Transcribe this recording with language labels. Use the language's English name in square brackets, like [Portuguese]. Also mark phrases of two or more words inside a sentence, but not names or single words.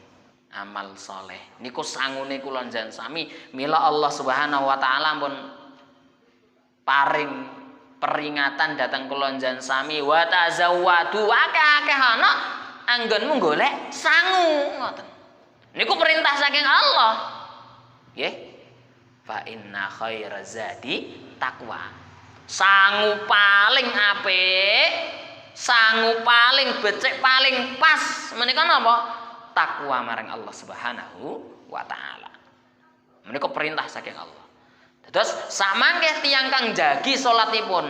[Javanese] Amal soleh niku sangune kula njenengan sami mila [Arabic] الله سبحانه وتعالى [Javanese] pun paring peringatan datang kula njenengan sami [Arabic] وتزوّدوا [Javanese] akeh-akeh ana anggonmu golek sangu ngoten niku perintah saking Allah nggih [Arabic] فإن خير الزاد تقوى [Javanese] sangu paling apik sangu paling becik paling pas menika napa takwa marang [Arabic] الله سبحانه وتعالى. [Javanese] Menika perintah saking Allah. Terus samangke tiyang kang jagi salatipun.